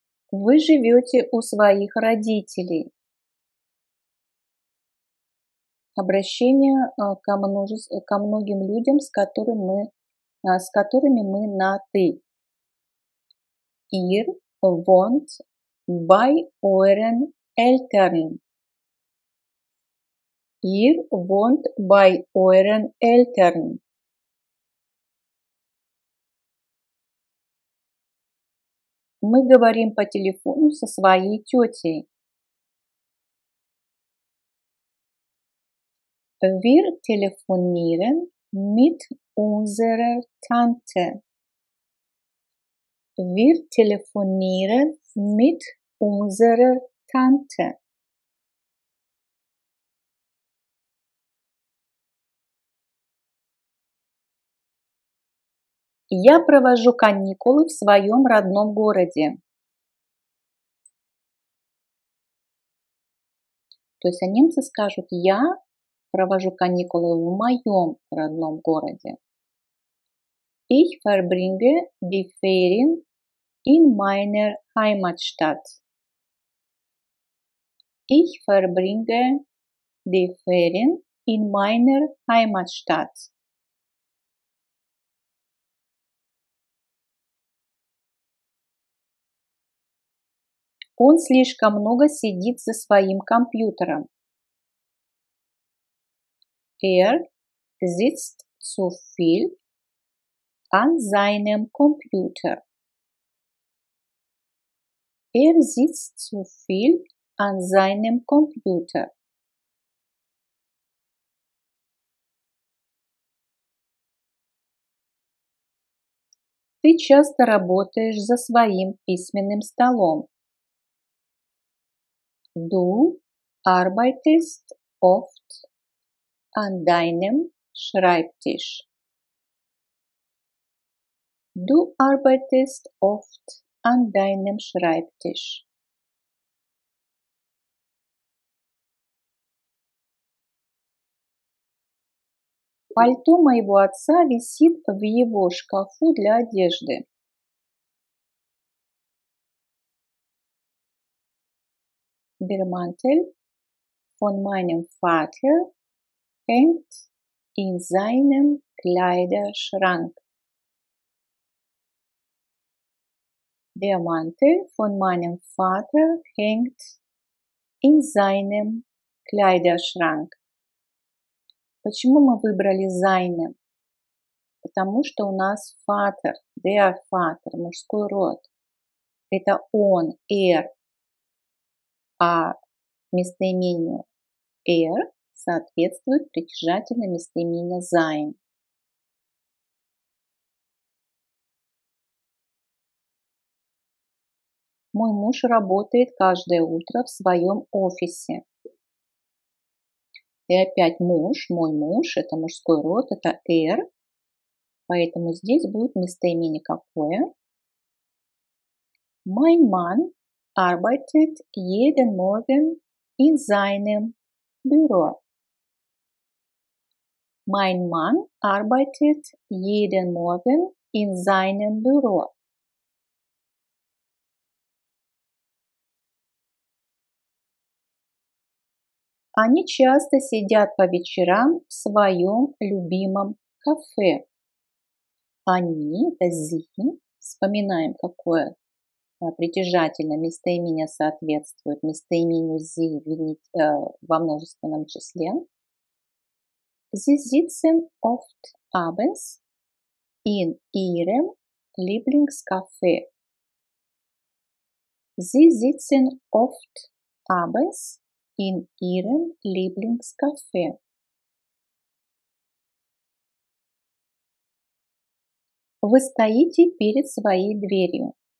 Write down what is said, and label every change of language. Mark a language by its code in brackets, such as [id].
[ru] Вы живете у своих родителей. Обращение ко многим людям, с которыми мы на «ты». [de] Ihr wohnt bei euren Eltern. Ihr wohnt bei euren Eltern. [ru] Мы говорим по телефону со своей тетей. [de] Wir telefonieren mit unserer Tante. Wir telefonieren mit unserer Tante. [ru] Я провожу каникулы в своем родном городе. То есть немцы скажут «я провожу каникулы в моем родном городе». [de] Ich verbringe die Ferien in meiner Heimatstadt. Ich verbringe die Ferien in meiner Heimatstadt. [ru] Он слишком много сидит за своим компьютером. [de] Sitzt zu viel an seinem Computer. Sitzt zu viel an seinem Computer. [ru] Ты часто работаешь за своим письменным столом. [de] Du arbeitest oft an deinem Schreibtisch. Du arbeitest oft an deinem Schreibtisch. [ru] Пальто моего отца висит в его шкафу для одежды. [de] Der Mantel von meinem Vater hängt in seinem Kleiderschrank. Der Mantel von meinem Vater hängt in seinem Kleiderschrank. [ru] Почему мы выбрали seinem? Потому что у нас [de] Vater, der Vater, [ru] мужской род. Это он, а местоимению соответствует притяжательное местоимение sein. Мой муж работает каждое утро в своем офисе. И опять муж, мой муж, это мужской род, это поэтому здесь будет местоимение какое? [de] Mein Mann arbeitet jeden Morgen in seinem Büro. Mein Mann arbeitet jeden Morgen in seinem Büro. [ru] Они часто сидят по вечерам в своем любимом кафе. Они, это sie, вспоминаем, какое притяжательное местоимение соответствует местоимению sie во множественном числе. [de] Sie sitzen oft abends in ihrem Lieblingscafé. Sie sitzen oft abends in ihrem Lieblingscafé. [ru] Вы стоите перед своей дверью.